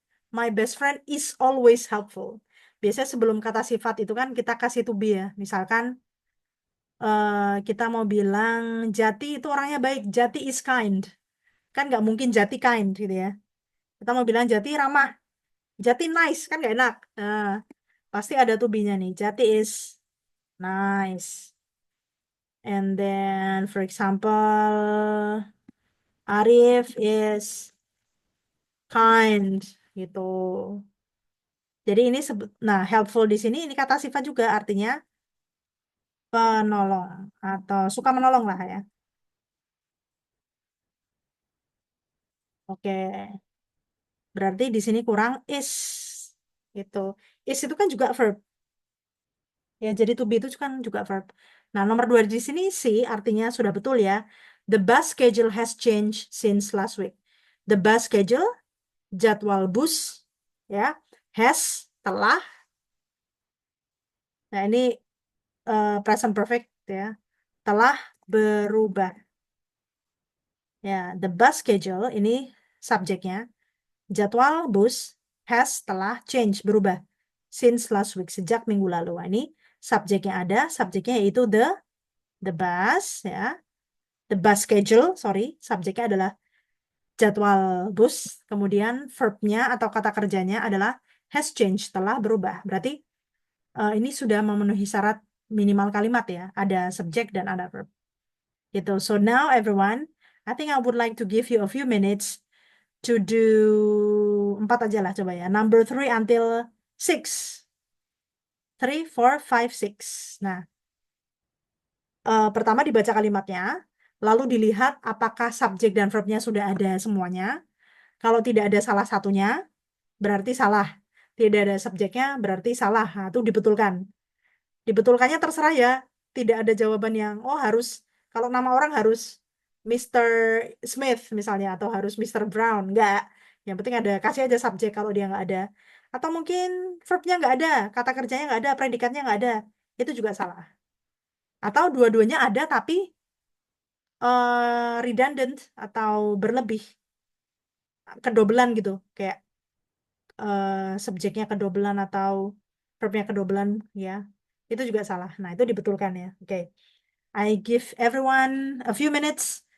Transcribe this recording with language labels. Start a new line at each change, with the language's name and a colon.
English: My best friend is always helpful.
Indonesian: Biasanya sebelum kata sifat itu kan kita kasih to be ya. Misalkan kita mau bilang Jati itu orangnya baik.
English: Jati is kind.
Indonesian: Kan nggak mungkin Jati kind gitu ya. Kita mau bilang Jati ramah. Jati nice. Kan nggak enak. Nah, pasti ada to be-nya nih.
English: Jati is nice. And then, for example, Arif is kind
Indonesian: gitu. Jadi ini nah helpful di sini ini kata sifat juga artinya penolong atau suka menolong lah ya. Oke, berarti di sini kurang is. Gitu. Is itu kan juga verb. Ya, jadi to be itu kan juga verb. Nah, nomor 2 di sini sih artinya sudah betul ya.
English: The bus schedule has changed since last week.
Indonesian: The bus schedule, jadwal bus, ya, has, telah. Nah, ini present perfect ya. Telah berubah. Ya, the bus schedule ini subjeknya. Jadwal bus has telah change, berubah. Since last week, sejak minggu lalu. Nah, ini subjeknya ada, subjeknya yaitu the bus ya. The bus schedule, sorry, subjeknya adalah jadwal bus. Kemudian verbnya atau kata kerjanya adalah has changed, telah berubah. Berarti ini sudah memenuhi syarat minimal kalimat ya. Ada subjek dan ada verb. Gitu.
English: So now everyone, I think I would like to give you a few minutes to do 4
Indonesian: aja lah coba ya.
English: Number 3 until 6. 3, 4, 5, 6.
Indonesian: Nah, pertama dibaca kalimatnya, lalu dilihat apakah subjek dan verbnya sudah ada semuanya. Kalau tidak ada salah satunya, berarti salah. Tidak ada subjeknya, berarti salah. Nah, itu dibetulkan. Dibetulkannya terserah ya. Tidak ada jawaban yang, oh harus, kalau nama orang harus Mr. Smith misalnya, atau harus Mr. Brown. Enggak. Yang penting ada, kasih aja subjek kalau dia nggak ada. Atau mungkin verbnya nggak ada, kata kerjanya nggak ada, predikatnya nggak ada. Itu juga salah. Atau dua-duanya ada tapi redundant atau berlebih. Kedobelan gitu. Kayak subjeknya kedobelan atau verbnya kedobelan ya. Itu juga salah. Nah, itu dibetulkan ya. Oke.
English: I give everyone a few minutes.